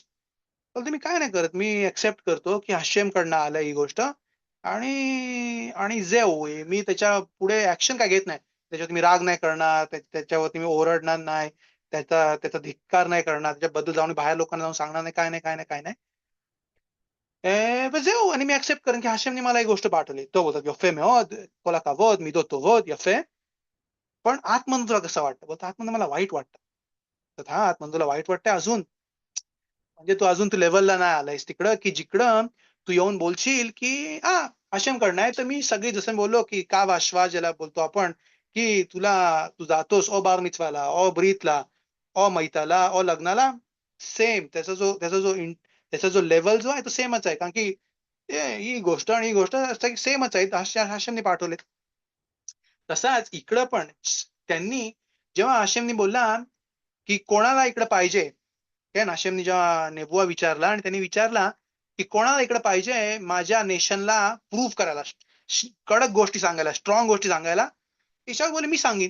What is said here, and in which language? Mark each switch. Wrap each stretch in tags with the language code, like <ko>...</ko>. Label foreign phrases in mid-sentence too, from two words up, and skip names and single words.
<mr>बोलते मी काय नाही करत, मी एक्सेप्ट करतो की हशेम कडनं आलं ही गोष्ट, आणि आणि जे होय मी त्याच्या पुढे ऍक्शन काय घेत नाही, त्याच्यावर मी राग नाही करणार, त्याच्यावरती मी ओरडणार नाही, त्याचा धिक्कार नाही करणार, त्याच्याबद्दल जाऊन बाहेर लोकांना जाऊन सांगणार नाही, काय नाही काय नाही काय नाही. וזהו, आणि मी ऍक्सेप्ट करेन की हशेमने मला ही गोष्ट पाठवली. तो बोलतो</mr> <he>יפה מאוד, כל הכבוד, מידות טובות, יפה.</he> <mr>पण आतमधून तुला कसं वाटतं? बोलतो आतमधून मला वाईट वाटतं. तर हा आतमधून तुला वाईट वाटतंय अजून, म्हणजे तू अजून तू लेवलला नाही आलायस तिकडं की जिकडं तू येऊन बोलशील की हशेम कडनं आहे, तर मी सगळी जसं बोललो की का वाशवा ज्याला बोलतो आपण, की तू जातोस ओ बार मिtzवाला, ओ ब्रीथला, ओ मैताला, ओ लग्नाला, सेम त्याचा जो लेवल जो आहे तो सेमच आहे, कारण की ही गोष्ट आणि ही गोष्ट सेमच आहे, हाशेमने पाठवले. तसाच इकडं पण त्यांनी, जेव्हा हाशेमनी बोलला की कोणाला इकडं पाहिजे, काय हाशेमनी जेव्हा नेबुआ विचारला आणि त्यांनी विचारला की कोणाला इकडे पाहिजे माझ्या नेशनला प्रूव्ह करायला, कडक गोष्टी सांगायला, स्ट्रॉंग गोष्टी सांगायला, इशाक बोले मी सांगेन.</mr>